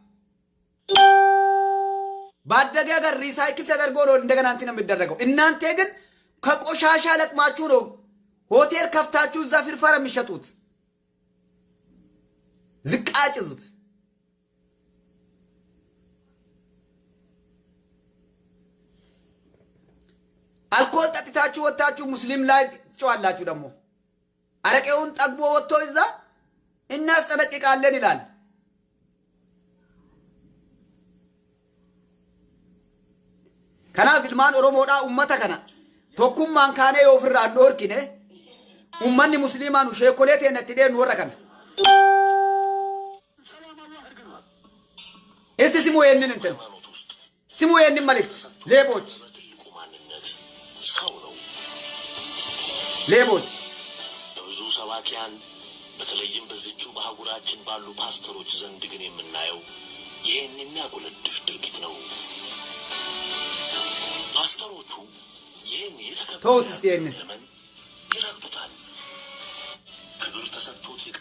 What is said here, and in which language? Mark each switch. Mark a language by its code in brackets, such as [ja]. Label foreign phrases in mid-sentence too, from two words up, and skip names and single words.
[am] ባደገ ሀገር ሪሳይክል ተደርጎ ነው እንደገና እንትን የሚደረገው እናንተ ግን ከቆሻሻ ለቅማችሁ ነው ሆቴል ከፍታችሁ እዛ ፍርፋር የሚሸጡት ዝቃጭ ህዝብ አልኮል ጠጥታችሁ ወጣችሁ ሙስሊም ላይ ትጨዋላችሁ ደግሞ አረቄውን ጠግቦ ወጥቶ እዛ እናስጠነቅቃለን ይላል [om] ከናፍ ilmaan oromoodha ummata kana tokkummaan kaanee yoo ofirraa dhoorkine ummanni musliimaan sheekolee teenatti deenu warra kana [am] እስቲ ስሙ ይሄንን እንትን ስሙ ይሄንን መልእክት ሌቦች በብዙ ሰባኪያን በተለይም በዚቹ በአህጉራችን ባሉ ፓስተሮች ዘንድ ግን የምናየው ይሄን የሚያጎለድፍ ድርጊት ነው ፓስተሮቹ ይሄን የተከበረ ለምን ይረግጡታል ክብር ተሰጥቶት